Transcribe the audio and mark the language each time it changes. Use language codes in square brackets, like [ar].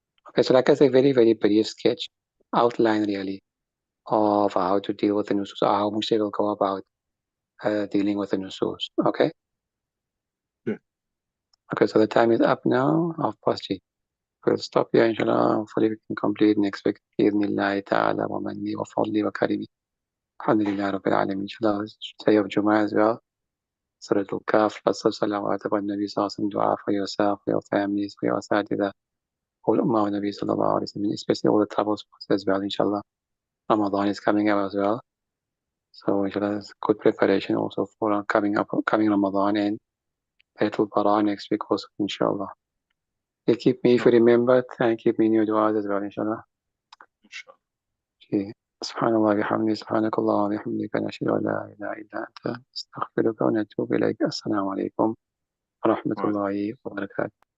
[en] Okay, so like I say, very, very brief sketch, outline really, of how to deal with the nusus, or how Mujtahid will go about dealing with the nusus. Okay? Sure. Okay, so the time is up now, 3:30. We'll stop here, inshallah. Hopefully we can complete next week. [ar] بإذن الله تعالى ومني وفضلي وكرمي. الحمد لله رب العالمين. [en] Inshallah, day of Jummah as well. Surah Al-Kahf, lots of salawat upon Nabi Sallallahu Alaihi Wasallam, dua for yourself, for your families, for your asatidha, all Ummah of Nabi Sallallahu Alaihi Wasallam, especially all the trouble spots as well, inshallah. Ramadan is coming up as well. So inshallah, it's good preparation also for coming Ramadan and Laylatul Bara next week also, inshallah. They keep me, if you remember, and keep me in your du'as as well, inshallah. Inshallah. Okay. [ar] سبحان الله بحمده سبحانك اللهم وبحمدك نشهد أن لا إله إلا أنت نستغفرك ونتوب إليك. السلام عليكم ورحمة الله وبركاته.